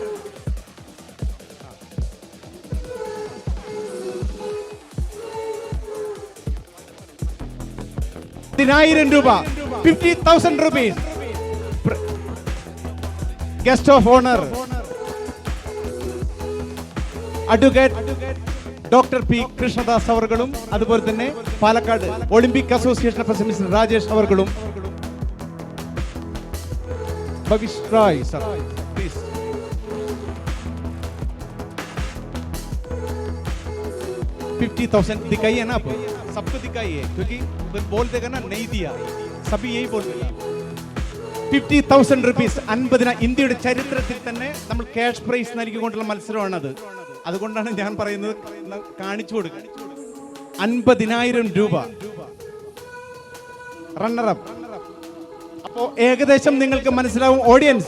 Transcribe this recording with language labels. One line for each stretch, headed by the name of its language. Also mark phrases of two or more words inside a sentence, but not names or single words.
English: ₹50,000, 50,000 rupees. Guest of honor, Advocate Dr.
Malayalam: P. Krishnadas avargalum അതുപോലെ തന്നെ പാലക്കാട് ഒളിമ്പിക് അസോസിയേഷൻ പ്രസിഡന്റ് രാജേഷ് അവർകളും ഭവിഷ് റായ്
English: sir please.
Hindi: $50,000 दिखाई है ना, आप सबको दिखाई है क्योंकि बोल देगा ना नहीं दिया, सभी यही बोल देगा. ₹50,000, 50,000.
Malayalam: ഇന്ത്യയുടെ ചരിത്രത്തിൽ തന്നെ നമ്മൾ
English: cash prize
Malayalam: നൽകിക്കൊണ്ടുള്ള മത്സരമാണത്. അതുകൊണ്ടാണ് ഞാൻ പറയുന്നത് കാണിച്ചു കൊടുക്കുക. ₹50,000 റണ്ണറപ്പ്. അപ്പോ ഏകദേശം നിങ്ങൾക്ക് മനസ്സിലാവും ഓഡിയൻസ്.